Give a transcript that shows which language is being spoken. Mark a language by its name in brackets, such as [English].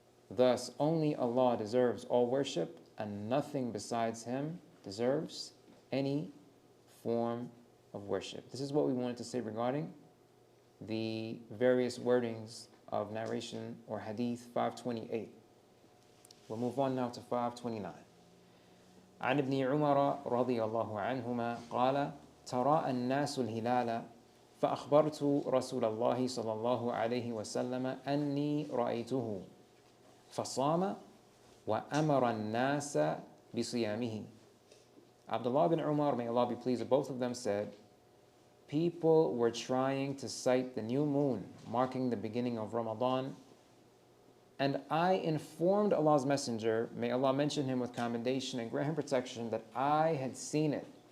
[English] Thus, only Allah deserves all worship, and nothing besides Him deserves any form of worship. This is what we wanted to say regarding the various wordings of narration or hadith 528. We'll move on now to 529. [Arabic] عن ابن عمر رضي الله عنهما قال تراءى الناس الهلال فأخبرت رسول الله صلى الله عليه وسلم أني رأيته فصام وأمر الناس بصيامه. [English] Abdullah bin Umar, may Allah be pleased with both of them, said, people were trying to sight the new moon, marking the beginning of Ramadan, And I informed Allah's Messenger, may Allah mention him with commendation and grant him protection, that I had seen it.